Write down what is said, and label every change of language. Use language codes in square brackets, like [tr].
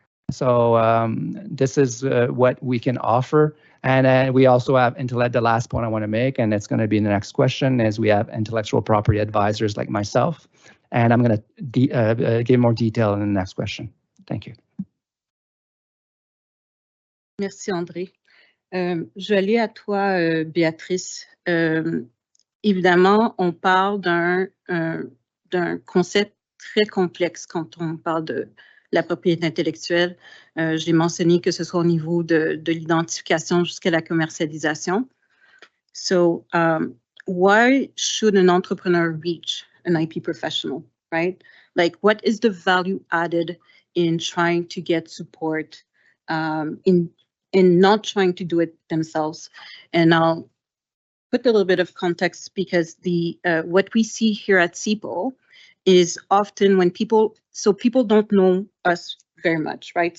[en] So this is what we can offer. And we also have the last point I want to make, and it's going to be the next question, is we have intellectual property advisors like myself. And I'm going to give more detail in the next question. Thank you. [fr] Merci, André. Je vais aller à toi, Béatrice. Évidemment, on parle d'un concept très complexe quand on parle de la propriété intellectuelle. J'ai mentionné que ce soit au niveau de l'identification jusqu'à la commercialisation. [en] So, why should an entrepreneur reach an IP professional, right? Like, what is the value added in trying to get support, in not trying to do it themselves? And I'll put a little bit of context, because what we see here at CIPO is often when people don't know us very much, right?